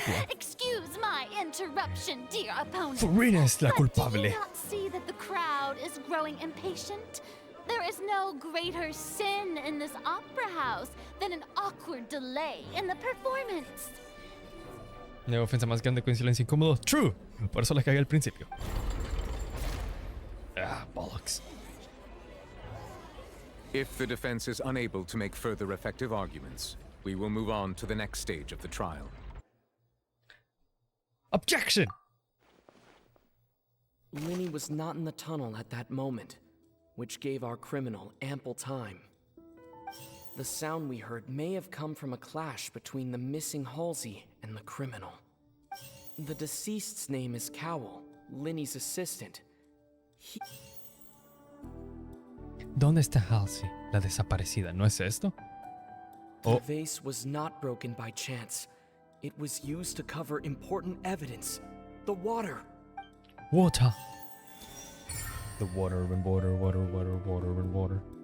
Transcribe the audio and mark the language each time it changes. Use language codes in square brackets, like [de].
[en] Excuse my interruption, dear opponent. [es] Furina es la [en] But [es] culpable. [en] do you not see that the crowd is growing impatient? There is no greater sin in this opera house than an awkward delay in the performance. [es] No hay ofensa más grande que un silencio incómodo. True. Por eso les cagué al principio. [en] Ah, bollocks. If the defense is unable to make further effective arguments, we will move on to the next stage of the trial. Objection! Linny was not in the tunnel at that moment, which gave our criminal ample time. The sound we heard may have come from a clash between the missing Halsey and the criminal. The deceased's name is Cowell, Linny's assistant. [es] ¿Dónde está Halsey, la desaparecida? ¿No es esto? [en] The vase was not broken by chance. It was used to cover important evidence. The water. Water. The water and water, water, water, water and water.